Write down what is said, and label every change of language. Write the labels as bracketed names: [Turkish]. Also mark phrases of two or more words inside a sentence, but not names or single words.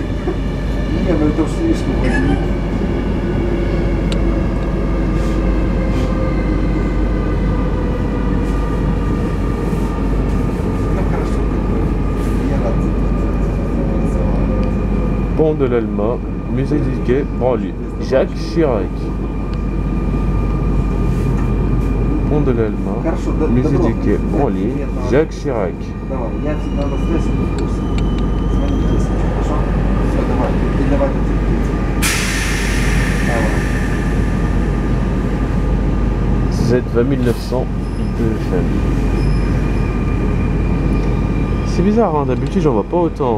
[Russian] Не, ну это уж слишком возьми. Ну хорошо, я рад за это. [French] Pont de l'Alma, musée du Quai, Branly. Jacques Chirac. Pont de l'Alma, musée du Quai, Branly. Jacques Chirac. [Russian] Давай, я всегда на связи в курсе. Звони, если что, хорошо? Все, давай, передавай до телевизора. Давай. [French] Z 20900 IPFM. C'est bizarre, hein, d'habitude j'en vois pas autant.